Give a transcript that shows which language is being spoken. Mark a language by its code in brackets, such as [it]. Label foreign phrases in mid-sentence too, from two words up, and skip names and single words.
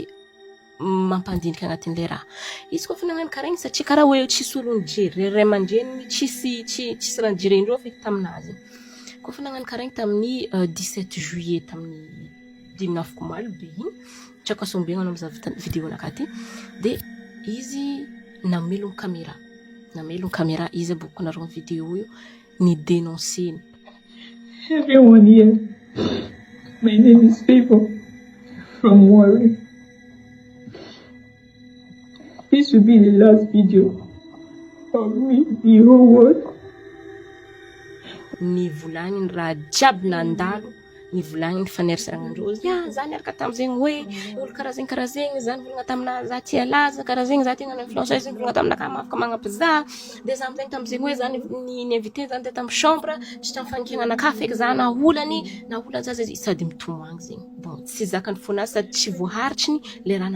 [mg] mampandinika agnatin'le raha izy koa fa nagnano karaha igny satria karaha hoe tsisy olo nijery ray aman-dreny tsisy raha nijerendreo feky taminazy koa fa nagnano karaha igny tamin'ny 17 juillet tamin'ny diminafoko malo be igny tsy ako asombiagna anao mizaha vidéo naka ty de izy namelogno caméra izy aboko nareo vidéo io ni dénonceny [en] everyone here. My name is Favor from Warri. This will be the last video of me, the whole world. [mg] Ni volagny ny raha jiaby nandalo ny volagny ny fanerasaragnan-dreo za niaraka tamizegny hoe olo karaha zegny za nivolagna tamina za tia laza karaha zegny za tegna influenceuse nivolagna taminakahy mafaka magnampy za de za amizegny tamizegny hoe za ni invité za ndeha tamin'ny chambre tsy tamin'ny fanikegna feky za naholany za zay sady mitomagny zegny bon tsy zakany fonazy sady tsy voaharitriny le raha